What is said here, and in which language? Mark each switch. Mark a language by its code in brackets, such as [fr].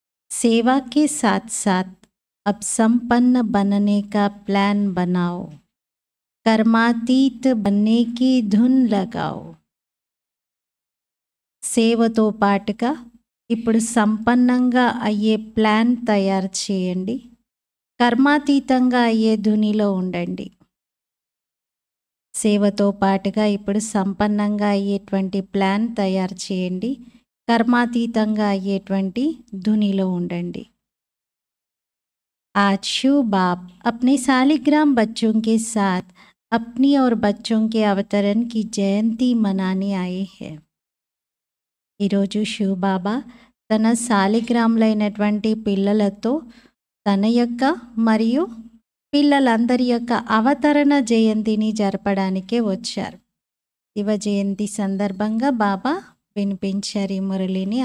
[hi] सेवा के साथ साथ अब संपन्न बनने का प्लान बनाओ, कर्मातीत बनने की धुन लगाओ। [te] సేవతో పాటుగా ఇప్పుడు సంపన్నంగా అయ్యే ప్లాన్ తయారు చేయండి, కర్మాతీతంగా అయ్యే ధునిలో ఉండండి. సేవతో పాటుగా ఇప్పుడు సంపన్నంగా అయ్యేటువంటి ప్లాన్ తయారు చేయండి, కర్మాతీతంగా అయ్యేటువంటి ధునిలో ఉండండి. [hi] आज शुभ आप अपने सालिग्राम बच्चों के साथ अपनी और बच्चों के अवतरण की जयंती मनाने आए हैं। [te] ఈరోజు శివ్ బాబా తన సాలిగ్రాములైనటువంటి పిల్లలతో తన యొక్క మరియు పిల్లలందరి యొక్క అవతరణ జయంతిని జరపడానికే వచ్చారు. శివ జయంతి సందర్భంగా బాబా వినిపించారు ఈ మురళిని.